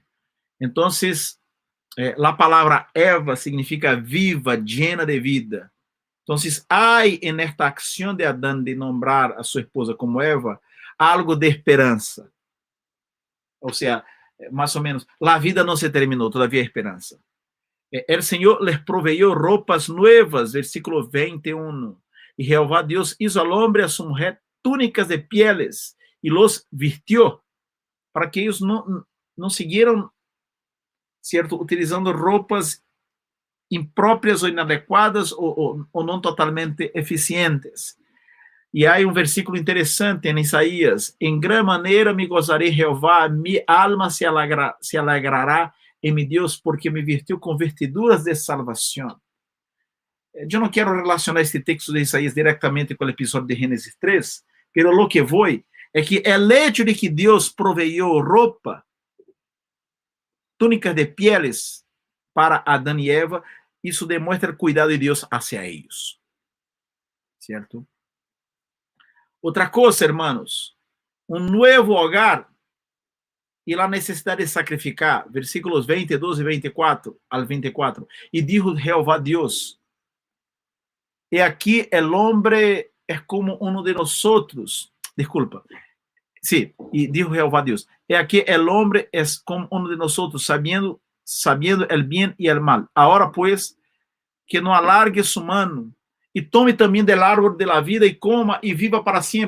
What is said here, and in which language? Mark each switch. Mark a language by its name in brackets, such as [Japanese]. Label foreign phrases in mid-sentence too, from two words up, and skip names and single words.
[Portuguese] Então, a palavra Eva significa viva, [Spanish] llena de vida. [Portuguese] Então, há nesta acção de Adão de nombrar a sua esposa como Eva, algo de esperança. Ou seja, mais ou menos, a vida não se terminou, todavia há esperança. [Spanish] El Señor les proveyó ropas nuevas, versículo 21. Y Jehová Dios hizo al hombre y a su mujer túnicas de pieles y los vistió para que ellos no siguieran, ¿cierto?, utilizando ropas impróprias o inadequadas o [Portuguese] não totalmente eficientes. E há um versículo interessante em Isaías: em grande maneira me gozarei Jeová, [Spanish] mi alma se alegrará [Portuguese] em mi Deus, porque me vestiu com vestiduras de salvação. Eu não quero relacionar este texto de Isaías diretamente com o episódio de Gênesis 3, [Spanish] pero lo que voy [Portuguese] é que o hecho de que Deus proveiu roupa, [Spanish] túnicas de pieles [Portuguese] para Adão e Eva, isso demonstra o cuidado de Deus hacia eles. Certo? Outra coisa, hermanos, um novo hogar e a necessidade de sacrificar, versículos 22 e 24 al 24. [Spanish] E dijo Jeová Deus: [Portuguese] e aqui [Spanish] el hombre es como uno de nosotros. Disculpa. Sí, y dijo Jehová Dios: he aquí el hombre es como uno de nosotros, sabiendo el bien y el mal. Ahora pues, que no alargue su mano y tome también del árbol de la vida y coma y viva para siempre.